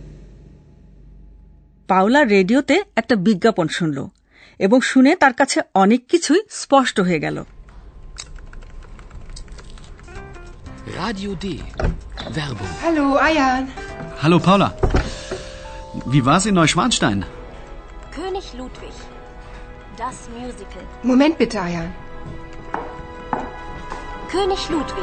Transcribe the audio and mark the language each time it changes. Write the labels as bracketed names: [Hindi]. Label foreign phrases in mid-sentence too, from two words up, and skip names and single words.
[Bangla] পাওলা রেডিওতে একটা বিজ্ঞাপন শুনল এবং শুনে তার কাছে অনেক কিছুই স্পষ্ট হয়ে গেল। [German] Radio D. Werbung. Hallo, Ayan. Hallo Paula. Wie war's in Neuschwanstein? König Ludwig. Das Musical. Moment bitte, Ayan. König Ludwig.